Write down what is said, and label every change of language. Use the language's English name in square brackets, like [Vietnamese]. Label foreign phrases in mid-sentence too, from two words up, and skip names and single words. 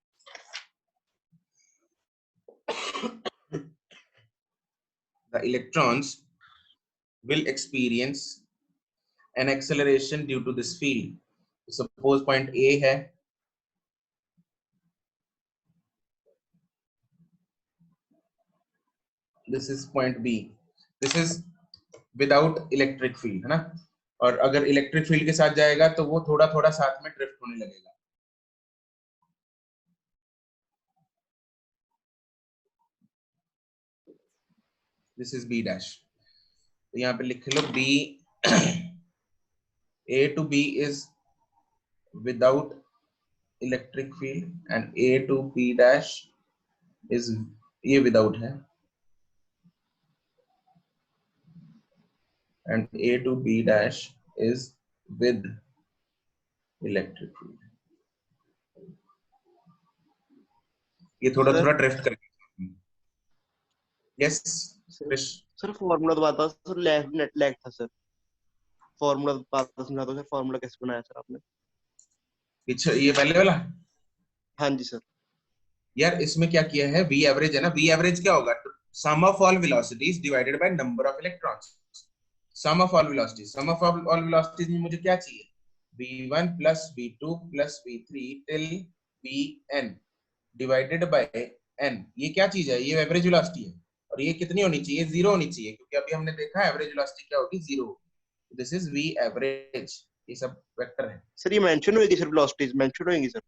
[English] The electrons will experience an acceleration due to this field. Suppose point A [Hindi] है, [English] this is point B, this is without electric field [Hindi] है ना, और अगर [English] electric field [Hindi] के साथ जाएगा तो वो थोड़ा थोड़ा साथ में ड्रिफ्ट होने लगेगा। [English] this is B dash, [Hindi] तो यहाँ पे लिख लो बी, [English] A to B is without electric field and A to B dash is, [Hindi] ये without है, [English] and A to B dash is with electric field. [Hindi] ये थोड़ा थोड़ा ड्रिफ्ट करके। यस सर फॉर्मूला तो बताओ सर, [English] net lag [Hindi] था सर, फॉर्मूला तो समझा दो सर, फॉर्मूला कैसे बनाया सर आपने? पीछे ये पहले वाला। हाँ जी सर। यार इसमें क्या किया है, [English] v average [Hindi] है ना, [English] v average [Hindi] क्या होगा, [English] sum of all velocities divided by number of electrons. sum of all velocities, sum of all velocities [Hindi] में मुझे क्या चाहिए, [English] v1 plus v2 plus v3 till vn divided by n। [Hindi] ये क्या चीज है, ये [English] average velocity [Hindi] है, और ये कितनी होनी चाहिए, 0 होनी चाहिए, क्योंकि अभी हमने देखा [English] average velocity [Hindi] क्या होगी, 0। [English] this is v average, [Hindi] ये सब वेक्टर है सर। ये मेंशन होएगी सर, वेलोसिटीज मेंशन होएगी सर?